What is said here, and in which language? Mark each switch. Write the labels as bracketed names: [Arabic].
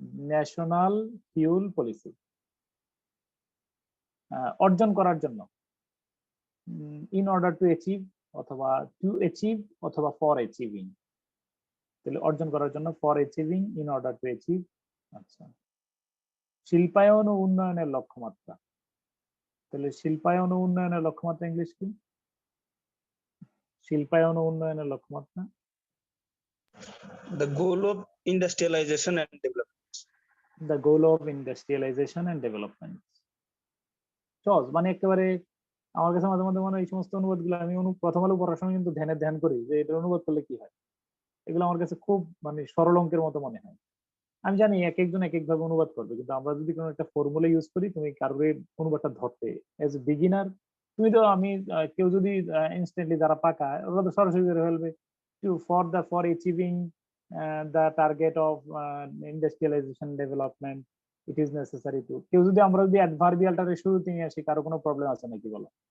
[Bangla] National fuel policy, অর্জন করার জন্য, ইন অর্ডার টু অ্যাচিভ অথবা টু অ্যাচিভ অথবা ফর অ্যাচিভিং। তাহলে অর্জন করার জন্য, for achieving, in order to achieve. আচ্ছা, শিল্পায়ন ও উন্নয়নের লক্ষ্যমাত্রা। তাহলে শিল্পায়ন ও উন্নয়নের লক্ষ্যমাত্রা ইংলিশ কি? শিল্পায়ন ও উন্নয়নের লক্ষ্যমাত্রা The goal of industrialization and development. The goal of industrialisation and development. সহজ, মানে একেবারে আমার কাছে মাঝে মাঝে মনে হয় এই সমস্ত অনুবাদ গুলো আমি প্রথম আলো পড়ার সময় কিন্তু ধ্যান করি যে এটা অনুবাদ করলে কি হয়। এগুলো আমার কাছে খুব মানে সরল অঙ্কের মতো মনে হয়। আমি জানি এক একজন এক এক ভাবে অনুবাদ করবে, কিন্তু আমরা যদি কোনো একটা ফর্মুলা ইউজ করি, তুমি কারোর এই অনুবাদটা ধরতে এজ এ বিগিনার, তুমি তো আমি কেউ যদি ইনস্ট্যান্টলি যারা পাকা ওরা তো সরাসরি করে ফেলবে [English] for achieving the target of industrialization development it is necessary to, [Bangla] কেউ যদি আমরা যদি অ্যাডভার্বিয়ালটা শুরুতে নিয়ে আসি, কারো কোনো প্রবলেম আছে নাকি বলো?